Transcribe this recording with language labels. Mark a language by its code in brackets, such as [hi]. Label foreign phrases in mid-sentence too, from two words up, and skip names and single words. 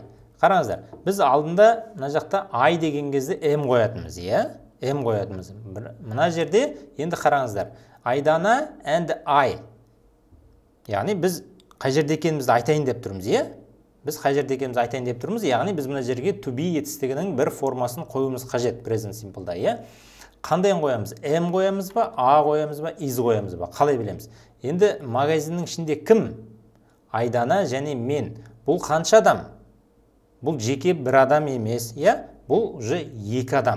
[kk] Қараңыздар, біз алдында мына жақта I деген кезде M қоятынбыз, M қоятынбыз. Мына жерде енді қараңыздар, Айдана [en] and I. [kk] Яғни біз қай жерде екенімізді айтайын деп тұрмыз, Біз қай жерде екенімізді айтайын деп тұрмыз, яғни біз мына жерге [en] to be [kk] етістігінің бір формасын қоюымыз қажет [en] present simple'да, [kk] Қандайын қоямыз? M қоямыз ба, A қоямыз ба, is қоямыз ба? Қалай білеміз? Енді магазиннің ішінде кім? Айдана және мен. Бұл қанша адам? Бұл жеке бір адам емес, Бұл уже екі адам.